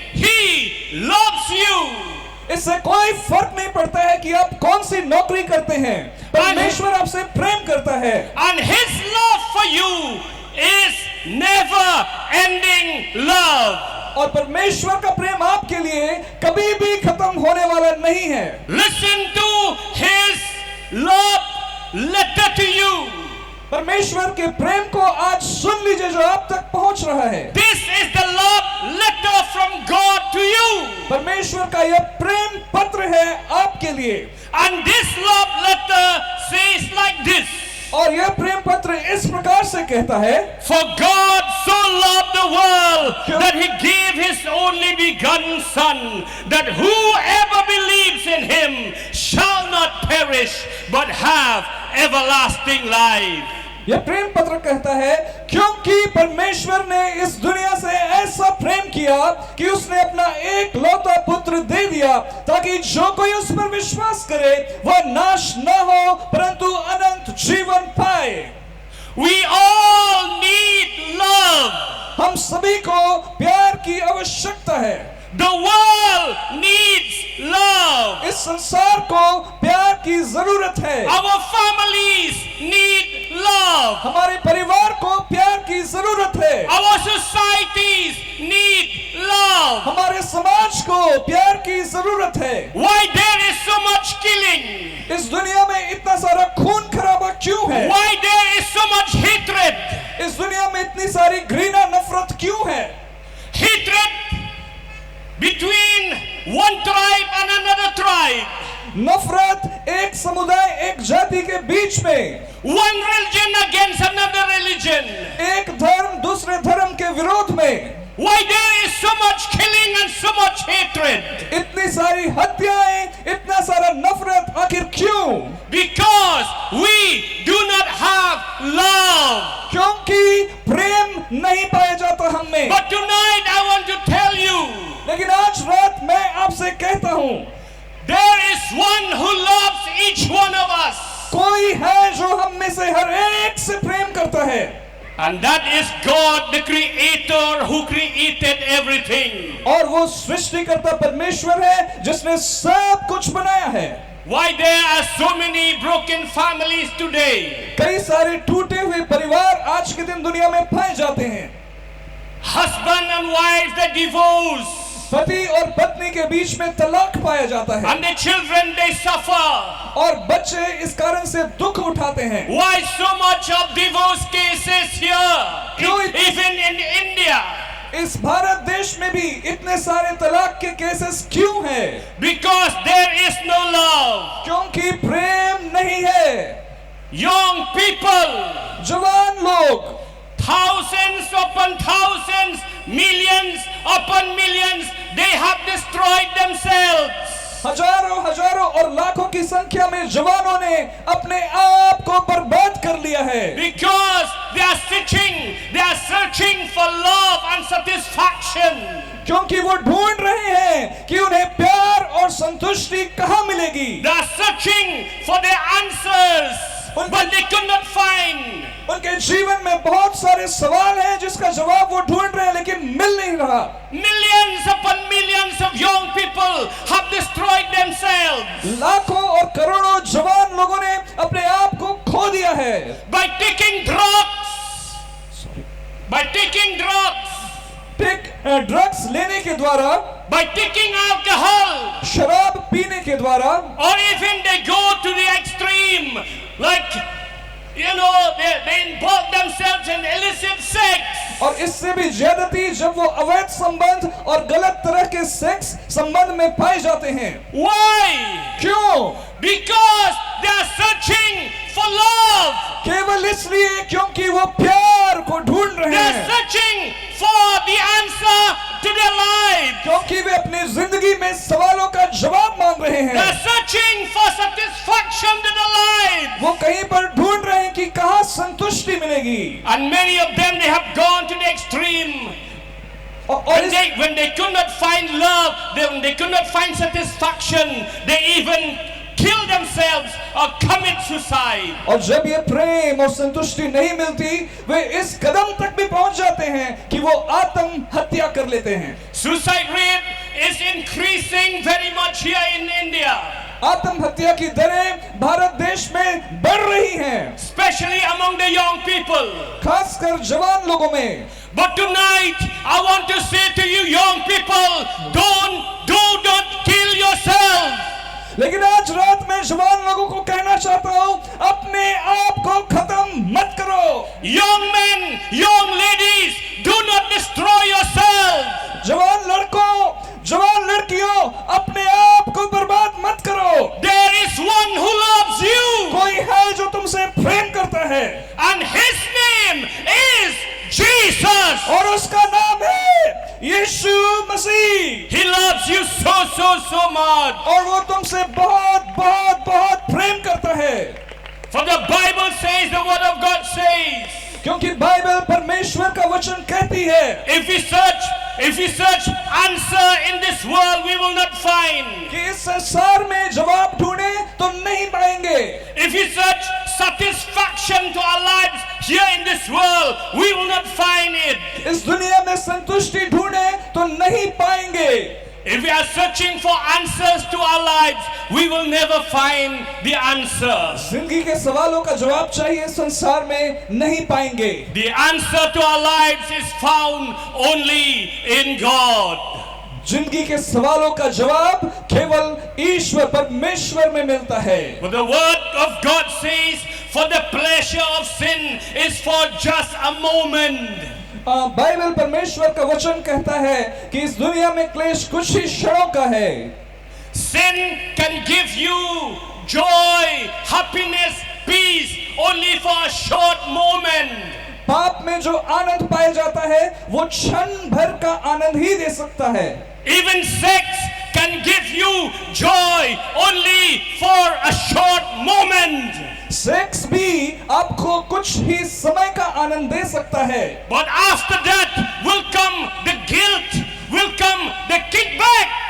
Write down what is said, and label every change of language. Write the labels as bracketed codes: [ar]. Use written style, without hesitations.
[en] He loves you. [hi] इससे कोई फर्क नहीं पड़ता है कि आप कौन सी नौकरी करते हैं, परमेश्वर आपसे प्रेम करता है। [en] And his love for you is never ending love. [hi] और परमेश्वर का प्रेम आपके लिए कभी भी खत्म होने वाला नहीं है। [en] Listen to his love letter to you. [hi] परमेश्वर के प्रेम को आज सुन लीजिए जो आप तक पहुंच रहा है। [en] This is the love letter from God to you. [hi] परमेश्वर का यह प्रेम पत्र है आपके लिए। [en] And this love letter says like this. [hi] और यह प्रेम पत्र इस प्रकार से कहता है, [en] For God so loved the world that he gave his only begotten Son, that whoever believes in him shall not perish but have everlasting life. [hi] यह प्रेम पत्र कहता है क्योंकि परमेश्वर ने इस दुनिया से ऐसा प्रेम किया कि उसने अपना एक लौता पुत्र दे दिया ताकि जो कोई उस पर विश्वास करे वह नाश न हो परंतु अनंत जीवन पाए। [en] We all need love. [hi] हम सभी को प्यार की आवश्यकता है। [en] The world needs love. [hi] इस संसार को प्यार की जरूरत है। [en] Our families need love. [hi] हमारे परिवार को प्यार की जरूरत है। [en] Our societies need love. [hi] हमारे समाज को प्यार की जरूरत है। [en] Why there is so much killing? [hi] इस दुनिया में इतना सारा खून खराबा क्यों है? [en] Why there is so much hatred? [hi] इस दुनिया में इतनी सारी घृणा नफरत क्यों है? [en] Hatred between one tribe and another tribe. [hi] नफरत एक समुदाय एक जाति के बीच में, [en] One religion against another religion. [hi] एक धर्म दूसरे धर्म के विरोध में। [en] Why there is so much killing and so much hatred? [hi] इतनी सारी हत्याएं, इतना सारा नफरत आखिर क्यों? [en] Because we do not have love. [hi] क्योंकि प्रेम नहीं पाया जाता हम में। [en] But tonight I want to tell you, [hi] लेकिन आज रात मैं आपसे कहता हूं, [en] there is one who loves each one of us. [hi] कोई है जो हम में से हर एक से प्रेम करता है, [en] And that is God, the Creator, who created everything. [hi] और वो सृष्टिकर्ता परमेश्वर है जिसने सब कुछ बनाया है। [en] Why there are so many broken families today? [hi] कई सारे टूटे हुए परिवार आज के दिन दुनिया में पाए जाते हैं। [en] Husband and wife, they divorce. [hi] पति और पत्नी के बीच में तलाक पाया जाता है, [en] And the children, they suffer. [hi] और बच्चे इस कारण से दुख उठाते हैं। [en] Why so much of divorce cases here? Even in India. [hi] इस भारत देश में भी इतने सारे तलाक के केसेस क्यों हैं? [en] Because there is no love. [hi] क्योंकि प्रेम नहीं है। [en] Young people, [hi] जवान लोग, [en] thousands upon thousands, millions upon millions, they have destroyed themselves. [hi] हजारों हजारों और लाखों की संख्या में जवानों ने अपने आप को बर्बाद कर लिया है, [en] Because they are searching for love and satisfaction. [hi] क्योंकि वो ढूंढ रहे हैं कि उन्हें प्यार और संतुष्टि कहाँ मिलेगी। [en] They are searching for their answers, but they could not find. [hi] उनके जीवन में बहुत सारे सवाल हैं जिसका जवाब वो ढूंढ रहे हैं लेकिन मिल नहीं रहा। [en] Millions upon millions of young people have destroyed themselves [hi] लाखों और करोड़ों जवान लोगों ने अपने आप को खो दिया है [en] by taking drugs. By taking drugs, [hi] drugs लेने के द्वारा, [en] by taking alcohol, [hi] शराब पीने के द्वारा, [en] or even they go to the extreme, like, you know, they involve themselves in illicit sex. [hi] और इससे भी ज्यादती जब वो अवैध संबंध और गलत तरह के सेक्स संबंध में पाए जाते हैं। [en] Why? [hi] क्यों? [en] Because they are searching for love. [hi] केवल इसलिए क्योंकि वो प्यार को ढूंढ रहे [en] They are [hi] हैं, [en] searching for the answer to their life. [hi] क्योंकि वे अपनी जिंदगी में सवालों का जवाब मांग रहे [en] They [hi] हैं। [en] are searching for satisfaction to their life. [hi] वो कहीं पर ढूंढ रहे हैं कि कहाँ संतुष्टि मिलेगी। [en] And many of them, they have gone to the extreme. [hi] और [en] When they could not find love, they could not find satisfaction, they even kill themselves or commit suicide. [hi] और जब ये प्रेम और संतुष्टि नहीं मिलती, वे इस कदम तक भी पहुंच जाते हैं कि वो आत्म हत्या कर लेते हैं। [en] Suicide rate is increasing very much here in India, [hi] आत्म हत्या की दरें भारत देश में बढ़ रही हैं, [en] especially among the young people. [hi] खासकर जवान लोगों में। [en] But tonight, I want to say to you young people, do not kill yourself. [hi] लेकिन आज रात में जवान लोगों को कहना चाहता हूं, अपने आप को खत्म मत करो। [en] Young men, young ladies, do not destroy yourself. [hi] जवान लड़कों, जवान लड़कियों, अपने आप को बर्बाद मत करो। [en] There is one who loves you, [hi] कोई है जो तुमसे प्रेम करता है, [en] and his name is Jesus. [hi] और उसका नाम है यीशु मसीह। [en] He loves you so much. [hi] और वो तुमसे बहुत बहुत बहुत प्रेम करता है। [en] For the Bible says, the word of God says, [hi] क्योंकि बाइबल परमेश्वर का वचन कहती है [en] if we search answer in this world, we will not find. [hi] कि इस संसार में जवाब ढूंढे तो नहीं पाएंगे। [en] If we search satisfaction to our lives here in this world, we will not find it. [hi] इस दुनिया में संतुष्टि ढूंढे तो नहीं पाएंगे। [en] If we are searching for answers to our lives, we will never find the answers. [hi] जिंदगी के सवालों का जवाब चाहिए, संसार में नहीं पाएंगे। [en] The answer to our lives is found only in God. [hi] जिंदगी के सवालों का जवाब केवल ईश्वर परमेश्वर में मिलता है। [en] But the word of God says, for the pleasure of sin is for just a moment. [hi] Bible परमेश्वर का वचन कहता है कि इस दुनिया में क्लेश कुछ ही क्षणों का है। [en] Sin can give you joy, happiness, peace only for a short moment. [hi] पाप में जो आनंद पाया जाता है वो क्षण भर का आनंद ही दे सकता है। [en] Even sex can give you joy only for a short moment. [hi] Sex भी आपको कुछ ही समय का आनंद दे सकता है, [en] But after that will come the guilt, will come the kickback.